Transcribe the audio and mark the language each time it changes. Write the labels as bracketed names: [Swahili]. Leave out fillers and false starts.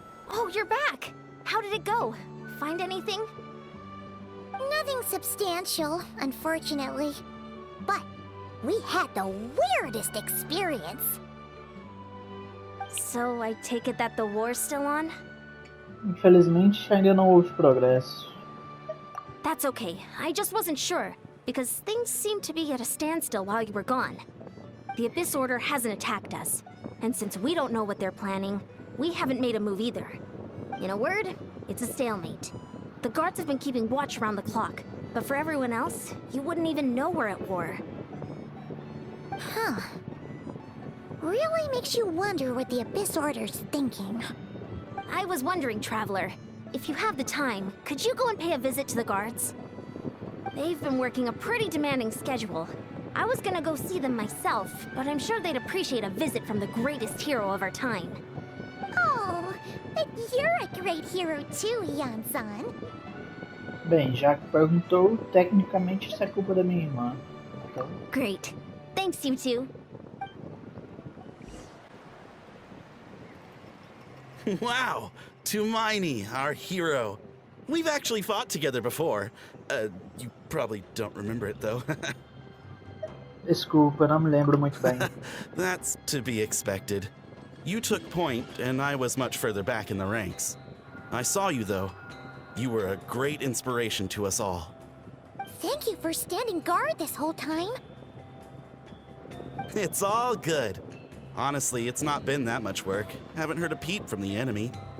[English] Oh, you're back. How did it go? Find anything? Nothing substantial, unfortunately. But we had the weirdest experience. So I take it that the war's still on? [Portuguese] Infelizmente, ainda não houve progresso. [English] That's okay. I just wasn't sure, because things seemed to be at a standstill while you were gone. The Abyss Order hasn't attacked us, and since we don't know what they're planning, we haven't made a move either. In a word, it's a stalemate. The guards have been keeping watch around the clock, but for everyone else, you wouldn't even know we're at war. Huh. Really makes you wonder what the Abyss Order's thinking. I was wondering, Traveler, if you have the time, could you go and pay a visit to the guards? They've been working a pretty demanding schedule. I was gonna go see them myself, but I'm sure they'd appreciate a visit from the greatest hero of our time. Oh, but you're a great hero too, Yan-san. [Portuguese] Bem, já que perguntou, tecnicamente isso é culpa da minha irmã. Então, [English] Great. Thanks, you two. Wow! Tumaini, our hero. We've actually fought together before. You probably don't remember it, though. [Portuguese] desculpa, não me lembro muito bem. [English] That's to be expected. You took point, and I was much further back in the ranks. I saw you, though. You were a great inspiration to us all. Thank you for standing guard this whole time. It's all good. Honestly, it's not been that much work. Haven't heard a peep from the enemy.